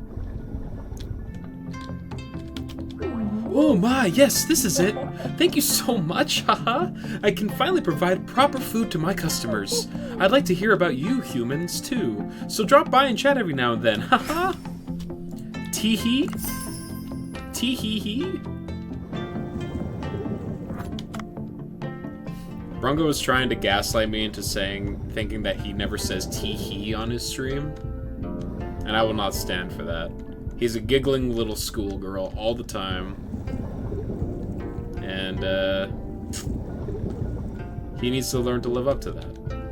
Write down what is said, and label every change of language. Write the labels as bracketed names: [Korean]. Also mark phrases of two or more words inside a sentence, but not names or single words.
[English] Oh my, yes, this is it. Thank you so much, haha. I can finally provide proper food to my customers. I'd like to hear about you humans, too. So drop by and chat every now and then, haha. Tee-hee? Tee-hee-hee? Brungo was trying to gaslight me into thinking that he never says tee-hee on his stream. And I will not stand for that. He's a giggling little schoolgirl all the time. And, he needs to learn to live up to that.